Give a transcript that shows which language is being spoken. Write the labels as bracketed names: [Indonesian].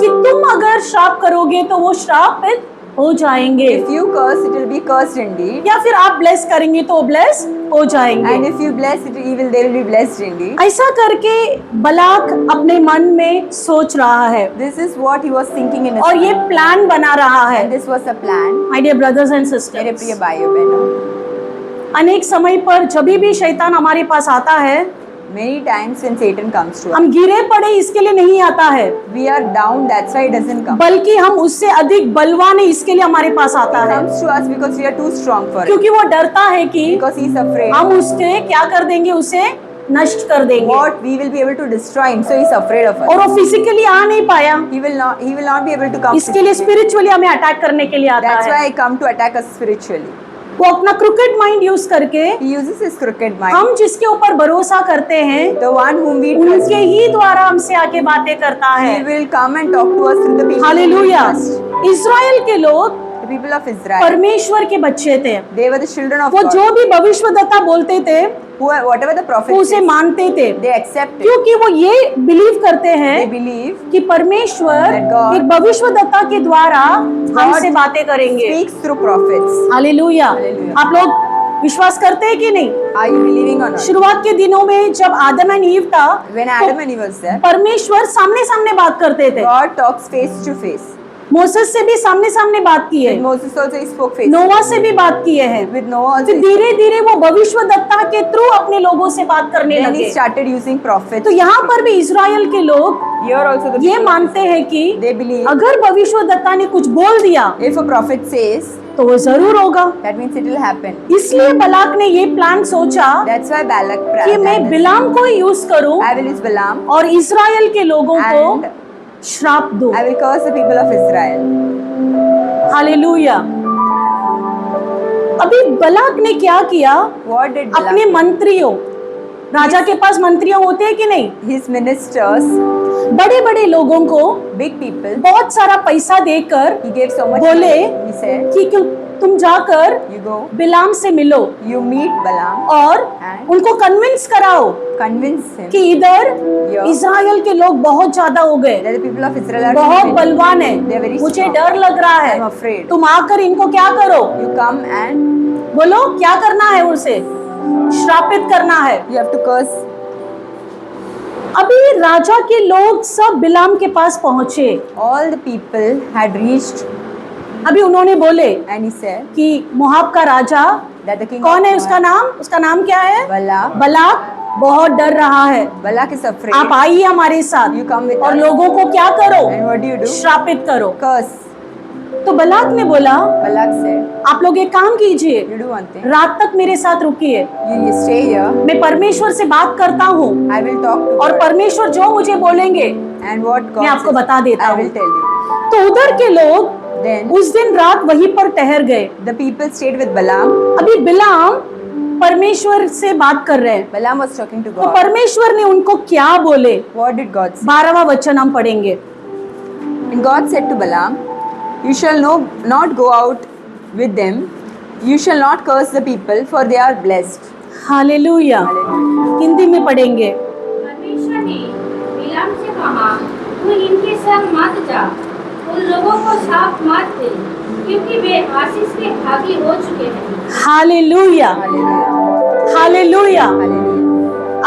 [Hindi] कि तुम अगर श्राप करोगे तो वो श्रापित हो जाएंगे, [English] if you curse, it will be cursed indeed, [Hindi] या फिर आप ब्लेस करेंगे तो ब्लेस हो [English] and [Hindi] जाएंगे। [English] if you bless it, they will be blessed indeed. [Hindi] ऐसा करके बलाक अपने मन में सोच रहा है [English] This is what he was thinking in his [Hindi] और ये [English] mind. [Hindi] प्लान बना रहा है। [English] And this was a plan. My dear brothers and [Hindi] मेरे [English] sisters, [Hindi] प्रिय भाइयों बहनों, अनेक समय पर जब भी शैतान हमारे पास आता है, [English] many times when Satan comes to us, [Hindi] हम गिरे पड़े इसके लिए नहीं आता है, [English] we are down, that's why he doesn't come. [Hindi] बल्कि हम उससे अधिक बलवान है इसके लिए हमारे पास आता [English] He [Hindi] है, [English] comes to us because we are too strong for it, [Hindi] क्योंकि वो डरता है कि [English] because he is afraid [Hindi] हम उसके क्या कर देंगे, उसे नष्ट कर देंगे, [English] what we will be able to destroy him, so he is afraid of [Hindi] और [English] us. [Hindi] वो फिजिकली आ नहीं पाया, [English] He will not be able to come. [Hindi] इसके लिए स्पिरिचुअली हमें अटैक करने के लिए आता [English] That's why [Hindi] है। [English] I come to attack us spiritually. [Hindi] वो अपना क्रिकेट माइंड यूज करके [English] He uses his crooked mind. [Hindi] हम जिसके ऊपर भरोसा करते हैं [English] The one whom we trust, [Hindi] उनके ही द्वारा हमसे आके बातें करता [English] he [Hindi] है। [English] will come and talk to us through the people whom we [Hindi] hallelujah. [English] trust. [Hindi] Israel के लोग [English] The people of Israel, [Hindi] परमेश्वर के बच्चे थे, [English] they were the children of [Hindi] वो [English] God. [Hindi] जो भी भविष्यवक्ता बोलते थे [English] Whatever the [Hindi] वो [English] prophet [Hindi] उसे [English] says, [Hindi] मानते थे, [English] they accept it. [Hindi] क्योंकि वो ये बिलीव करते [English] They [Hindi] हैं [English] believe [Hindi] कि परमेश्वर [English] That God- [Hindi] एक भविष्यवक्ता के द्वारा हमसे बातें करेंगे। [English] speaks through prophets. [Hindi] Hallelujah. [English] Hallelujah. [Hindi] आप लोग विश्वास करते हैं कि नहीं? [English] Are you believing or not? [Hindi] शुरुआत के दिनों में जब आदम एंड ईव था, [English] When Adam and Eve was there, [Hindi] परमेश्वर सामने सामने बात करते थे, [English] God talks face to face. [Hindi] Moses से भी सामने सामने बात की है, [English] With Moses also he spoke face. [Hindi] नोवा से भी बात किए हैं, [English] With Noah also. [Hindi] फिर धीरे धीरे वो भविष्यवक्ता के थ्रू अपने लोगों से बात करने [English] Then he [Hindi] लगे। [English] started using prophets. [Hindi] तो यहाँ पर भी इज़राइल के लोग [English] Here also the [Hindi] ये [English] people, [Hindi] मानते हैं कि [English] they believe [Hindi] अगर भविष्यवक्ता ने कुछ बोल दिया [English] if a prophet says, [Hindi] तो वो जरूर होगा। [English] that means it will happen. [Hindi] इसलिए बलाक ने ये प्लान सोचा [English] That's why Balak [Hindi] कि मैं बिलाम को ही यूज करूं [English] I will use Balaam [Hindi] और इज़राइल के लोगों को [English] and [Hindi] श्राप दूं। [English] I will curse the people of Israel. [Hindi] Hallelujah. अभी बलाक ने क्या किया, [English] What did [Hindi] अपने [English] Balak? [Hindi] मंत्रियों, राजा के पास मंत्रियों होते हैं कि नहीं, [English] His ministers, [Hindi] बड़े बड़े लोगों को [English] big people, [Hindi] बहुत सारा पैसा देकर [English] he gave so much [Hindi] बोले [English] money. He said, [Hindi] कि तुम जाकर [English] you go, [Hindi] बिलाम से मिलो [English] you meet Balaam [Hindi] और [English] and [Hindi] उनको कन्विंस कराओ [English] convince him [Hindi] कि इधर [English] Yeah. [Hindi] इज़राइल के लोग बहुत ज्यादा हो गए, [English] that the people of Israel are [Hindi] बहुत [English] too many. [Hindi] बलवान [English] They are [Hindi] है, [English] very [Hindi] मुझे [English] strong. [Hindi] डर लग रहा [English] I am [Hindi] है, [English] afraid. [Hindi] तुम आकर इनको क्या करो, [English] You come and [Hindi] बोलो क्या करना है, उसे श्रापित करना है। [English] you have to curse. [Hindi] अभी राजा के लोग सब बिलाम के पास पहुंचे, [English] All the people had reached [Hindi] अभी उन्होंने बोले [English] and he said [Hindi] कि मोआब का राजा [English] that the king [Hindi] कौन [English] of [Hindi] है, उसका नाम, उसका नाम क्या है, [English] Balak, [Hindi] बलाक, बहुत डर रहा है, [English] Balak is afraid. [Hindi] आप आइए हमारे साथ [English] You come with [Hindi] और [English] us. [Hindi] लोगों को क्या करो, [English] And what do you do? [Hindi] श्रापित करो। [English] Curse. [Hindi] तो बलाक ने बोला, [English] Balak said, [Hindi] आप लोग एक काम कीजिए, [English] you do one thing. [Hindi] रात तक मेरे साथ रुकिए, [English] You stay here. [Hindi] मैं परमेश्वर से बात करता हूँ [English] I will talk to [Hindi] और [English] God. [Hindi] परमेश्वर जो मुझे बोलेंगे [English] And what God [Hindi] मैं आपको [English] says, [Hindi] बता देता [English] I [Hindi] हूँ। [English] will tell you. [Hindi] तो उधर के लोग [English] Then [Hindi] उस दिन रात वहीं पर ठहर गए। [English] the people stayed with Balaam. [Hindi] अभी बिलाम परमेश्वर से बात कर रहे हैं, [English] Balaam was talking to [Hindi] तो [English] God. [Hindi] परमेश्वर ने उनको क्या बोले, [English] What did God say? [Hindi] 12वां वचन हम पढ़ेंगे। [English] And God said to Balaam, you shall not go out with them. You shall not curse the people, for they are blessed. [Hindi] Hallelujah. [English] Hallelujah. [Hindi] Hindi में पढ़ेंगे। परमेश्वर ने बिलाम से कहा, तू इनके संग मत जा, उन लोगों को साफ मत दे, क्योंकि वे आशीष के भागी हो चुके हैं। Hallelujah, [English] Hallelujah. [Hindi] हालेलुया। [English] Hallelujah.